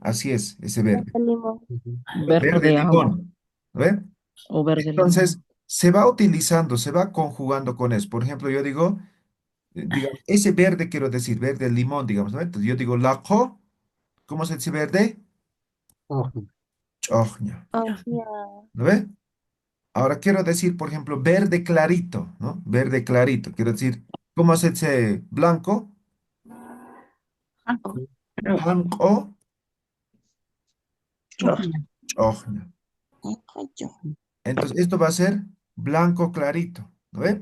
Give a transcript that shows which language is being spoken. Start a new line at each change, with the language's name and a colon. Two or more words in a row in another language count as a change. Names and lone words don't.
Spanish: Así es, ese verde. verde limón, Verde Verde agua. limón, ¿no ve? O verde Entonces, limón. se va utilizando, se va conjugando con eso. Por ejemplo, yo digo, digamos, ese verde quiero decir, verde limón, digamos, ¿no? Entonces yo digo, laco, ¿cómo se dice verde? Ojna. Chojña, ajia, ¿no ve? Ahora quiero decir, por ejemplo, verde clarito, ¿no? Verde clarito, quiero decir, ¿cómo se dice blanco? Blanco, Chojna. chojña. Entonces, esto va a ser blanco clarito, ¿no ve?